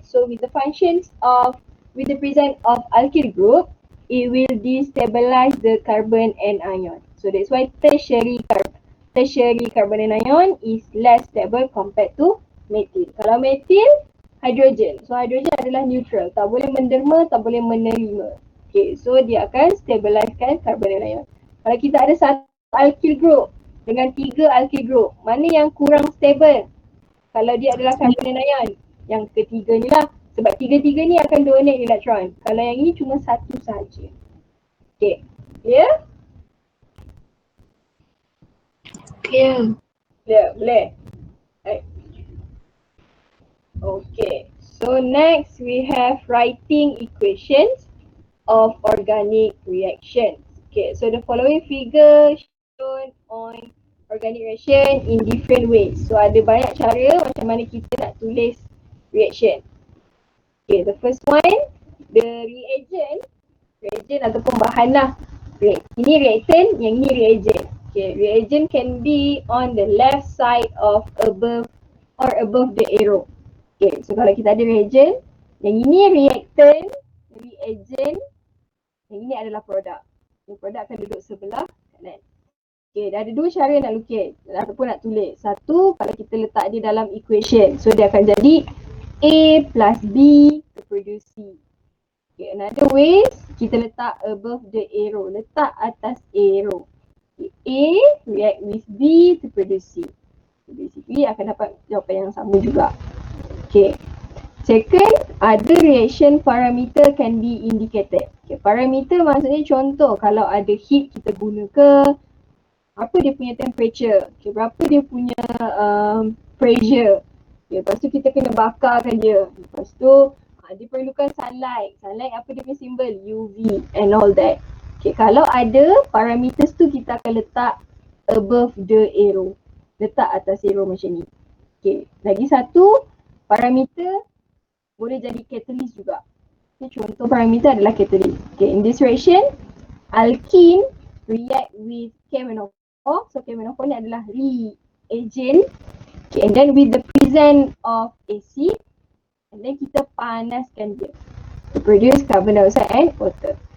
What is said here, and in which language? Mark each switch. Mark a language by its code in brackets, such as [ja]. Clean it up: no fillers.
[en] So with the presence of alkyl group, it will destabilize the carboanion. So that's why tertiary carboanion is less stable compared to methyl. [ms] Kalau methyl, hydrogen. So hydrogen adalah neutral. Tak boleh menderma, tak boleh menerima. Okay, so dia akan stabilizekan carboanion. Kalau kita ada satu alkyl group dengan 3 alkyl group, mana yang kurang stable? Kalau dia adalah carboanion, yang ketiga ni lah. Sebab tiga-tiga ni akan donate elektron. Kalau yang ini cuma satu saja. [en] Okay, clear? Clear. Clear, boleh? Right. Okay, so next we have writing equations of organic reactions. Okay, so the following figure shown on organic reaction in different ways. [ms] So ada banyak cara macam mana kita nak tulis reaction. [en] Okay, the first one, the reagent [ms] ataupun bahan lah. Ini reactant, yang ini reagent. [en] Okay, reagent can be on the left side of above the arrow. [ms] Okay, so kalau kita ada reagent, yang ini reactant, reagent, yang ini adalah produk. Yang produk akan duduk sebelah kanan. Okay, dah ada 2 cara nak lukis ataupun nak tulis. Satu, kalau kita letak dia dalam equation. So dia akan jadi A plus B [en] to produce C. [ms] Okay, [en] another way, [ms] kita letak [en] above the arrow. [ms] Letak atas arrow. [en] A react with B to produce C. [ms] So basically akan dapat jawapan yang sama juga. [en] Okay. Second, other reaction parameter can be indicated. [ms] Okay, parameter maksudnya contoh kalau ada heat kita guna ke, apa dia punya temperature, okay, berapa dia punya pressure. Okay, lepas tu kita kena bakarkan dia. Lepas tu dia perlukan sunlight. Sunlight apa dia punya simbol? [en] UV and all that. [ms] Okay, kalau ada parameters tu kita akan letak [en] above the arrow. [ms] Letak atas arrow macam ni. Okay, lagi satu parameter boleh jadi catalyst juga. Okay, contoh parameter adalah catalyst. [en] Okay, in this reaction, alkene react with KMnO4. [ms] So KMnO4 ni adalah reagent. [en] Okay, and then with the presence of acid, and then [ms] kita panaskan dia [en] to produce carbon dioxide and water.